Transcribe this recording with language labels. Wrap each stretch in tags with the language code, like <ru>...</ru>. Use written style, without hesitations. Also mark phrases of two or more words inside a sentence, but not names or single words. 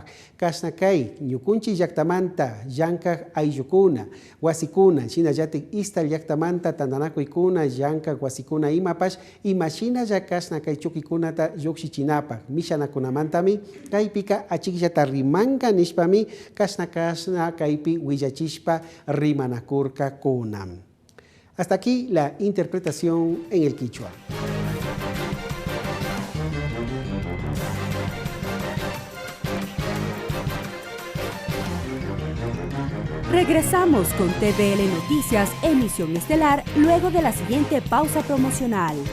<qu>Kasna kay ñukunchi llaqtamanta llankaq ayllukuna wasikuna shinallatik istal llaqtamanta tandanakuykuna llankaq wasikuna imapash imashina kasna kay chukikunata lluqsichinapaq mishanakunamantami kaypika achikllata rimanka nishpami kasna kaypi willachishpa rimanakurkakuna.</qu> <es>Hasta aquí la interpretación en el quichua. Regresamos con TVL Noticias, emisión estelar, luego de la siguiente pausa promocional.</es>